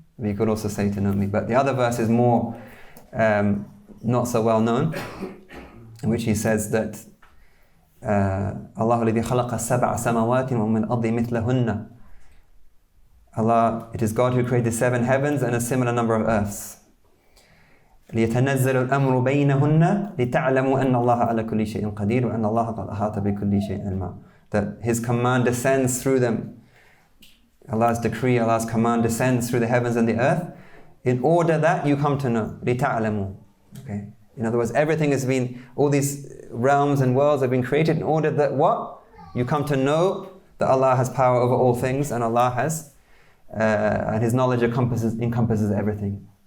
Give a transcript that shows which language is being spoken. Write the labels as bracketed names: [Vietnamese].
[English] We could also say to know me. But the other verse is more not so well known, in which he says that Allah [Arabic] الذي خلق سبع سماوات ومن الأرض مثلهن. [English] Allah, it is God who created 7 heavens and a similar number of earths. [Arabic] ليتنزل الأمر بينهن لتعلموا أن الله على كل شيء قدير وأن الله قد أحاط بكل شيء علما. [English] That His command descends through them. Allah's decree, Allah's command descends through the heavens and the earth in order that you come to know. [Arabic] لتعلموا. Okay. [English] In other words, everything has been, all these realms and worlds have been created in order that what? You come to know that Allah has power over all things and Allah has, and His knowledge encompasses everything.